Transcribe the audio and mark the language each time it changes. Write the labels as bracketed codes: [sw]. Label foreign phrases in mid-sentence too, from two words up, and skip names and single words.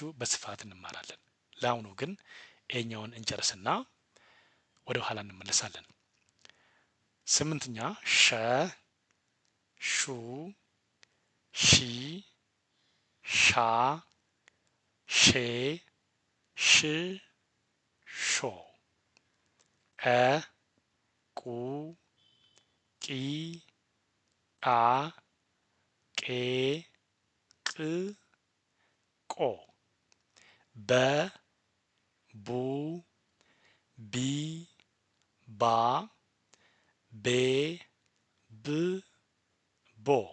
[am] በስፋት እንማራለን። ለአሁኑ ግን ይሄኛውን እንጨርስና ወደ ኋላ እንመለሳለን። ስምንተኛ ሸ ሹ ሺ ሻ ሼ ሽ ሾ እ ቁ ቂ ቃ ቄ ቅ ቆ በ ቡ ቢ ባ ቤ ብ ቦ